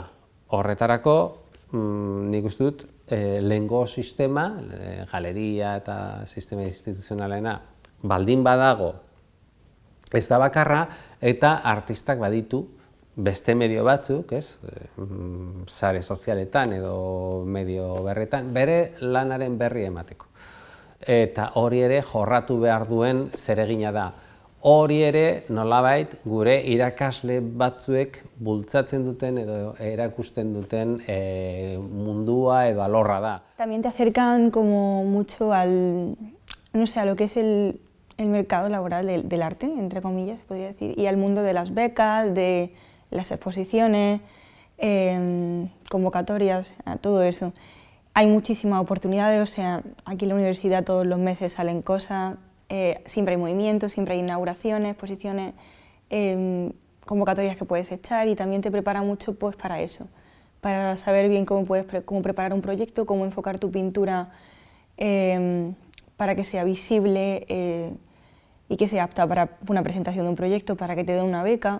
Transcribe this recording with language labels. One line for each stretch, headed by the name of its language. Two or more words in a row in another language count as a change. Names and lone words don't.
Basque: Horretarako, nik uste dut, lehengo sistema, galeria eta sistema instituzionalena, baldin badago ez da bakarra, eta artistak baditu beste medio batzuk, sare sozialetan edo medio berretan, bere lanaren berri emateko. Eta hori ere jorratu behar duen zeregina da. Hori ere nolabait gure irakasle batzuek bultzatzen duten edo erakusten duten mundua edo alorra da.
Spanish: También te acercan como mucho al, no sé, a lo que es el mercado laboral del arte, entre comillas, podría decir, y al mundo de las becas, de las exposiciones, convocatorias, a todo eso. Hay muchísimas oportunidades, o sea, aquí en la universidad todos los meses salen cosas, siempre hay movimientos, siempre hay inauguraciones, exposiciones, convocatorias que puedes echar y también te prepara mucho pues, para eso, para saber bien cómo preparar un proyecto, cómo enfocar tu pintura para que sea visible y que sea apta para una presentación de un proyecto, para que te den una beca.